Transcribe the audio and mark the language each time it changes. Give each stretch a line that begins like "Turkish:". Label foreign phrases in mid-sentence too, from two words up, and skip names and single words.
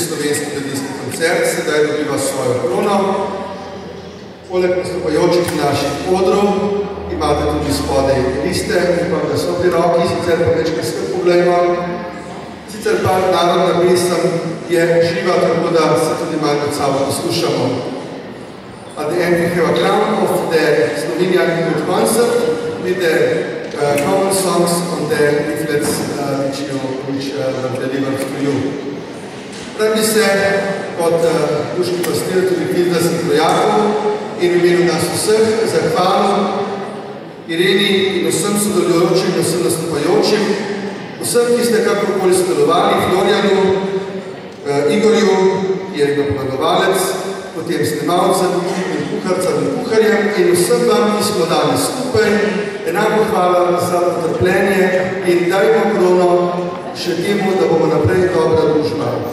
Slovenian: slovenski mladinski koncert sedaj dobiva svojo krono. Poleg nastopajočih naših odrov imate tudi spodaj liste, upam, da so pri roki, sicer pa večkrat sve poglejmo. Sicer pa narodna pesem je živa, tako da se tudi malo med sabo poslušamo.
English: At the end we have a crown of the Slovenian Youth Concert with the common songs on the leaflets which were delivered to you.
Slovenian: Rad bi se kot duški pastir tudi Kvizdasnih rojakov in v imenu nas vseh zahvalil Ireni in vsem sodelujočim in vsem nastopajočim, vsem, ki ste kakorkoli sodelovali, Florjanu, Igorju, ki je napovedovalec, potem snemalcem in kuharcem in kuharjem in vsem vam, ki smo dali skupaj, enako hvala za potrpljenje in dajmo krono še temu, da bomo naprej dobra družba.